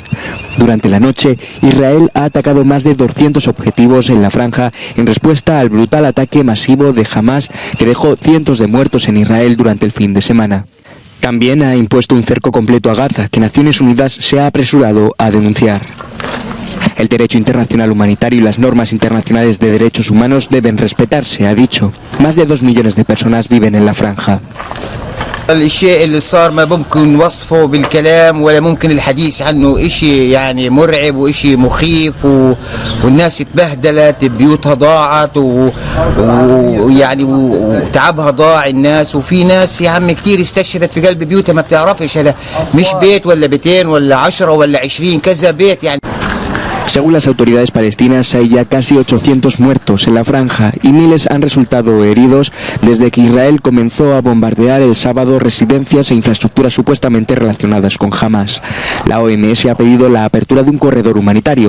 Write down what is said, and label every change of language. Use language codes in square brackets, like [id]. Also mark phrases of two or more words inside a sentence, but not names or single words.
[es] Durante la noche, Israel ha atacado más de 200 objetivos en la franja en respuesta al brutal ataque masivo de Hamas que dejó cientos de muertos en Israel durante el fin de semana. También ha impuesto un cerco completo a Gaza, que Naciones Unidas se ha apresurado a denunciar. El derecho internacional humanitario y las normas internacionales de derechos humanos deben respetarse, ha dicho. Más de 2 millones de personas viven en la franja. [ar] الشيء اللي صار ما ممكن وصفه بالكلام ولا ممكن الحديث عنه إشي يعني مرعب وإشي مخيف والناس اتبهدلت بيوتها ضاعت ويعني وتعبها ضاع الناس وفي ناس يا عم كتير استشهدت في قلب بيوتها ما بتعرفش هذا مش بيت ولا بيتين ولا 10 ولا 20 كذا بيت يعني. [es] Según las autoridades palestinas, hay ya casi 800 muertos en la franja y miles han resultado heridos desde que Israel comenzó a bombardear el sábado residencias e infraestructuras supuestamente relacionadas con Hamas. La OMS ha pedido la apertura de un corredor humanitario.